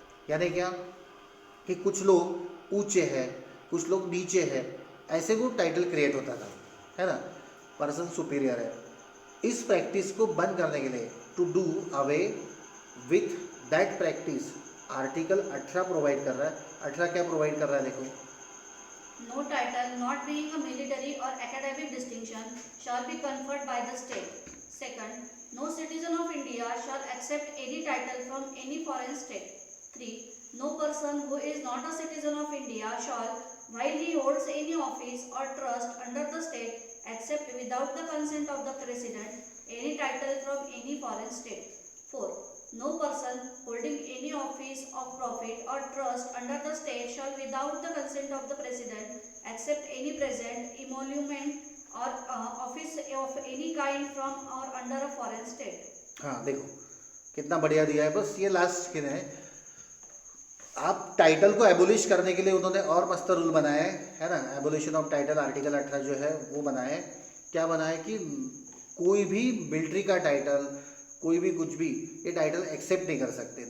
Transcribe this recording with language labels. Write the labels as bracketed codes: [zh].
[hi] यानी क्या कि कुछ लोग ऊंचे हैं, कुछ लोग नीचे हैं, ऐसे वो टाइटल क्रिएट होता था, है ना, पर्सन सुपीरियर है। इस प्रैक्टिस को बंद करने के लिए, [en] to do away with that practice, [hi] article 18 provide कर रहा है। 18 क्या प्रोवाइड कर रहा है देखो, [en] No title not being a military or academic distinction shall be conferred by the state. Second, no citizen of India shall accept any title from any foreign state. 3. No person who is not a citizen of India shall, while he holds any office or trust under the state, accept without the consent of the President any title from any foreign state. 4. No person holding any office of profit or trust under the state shall, without the consent of the President, accept any present, emolument or office of any kind from or under a foreign state. [hi] हाँ देखो कितना बढ़िया दिया है। बस ये last skin है, आप टाइटल को एबोलिश करने के लिए उन्होंने और मस्त रूल बनाए है ना, एबोलिशन ऑफ टाइटल, आर्टिकल 18 जो है वो बनाए। क्या बनाए कि कोई भी मिलिट्री का टाइटल, कोई भी कुछ भी, ये टाइटल एक्सेप्ट नहीं कर सकते।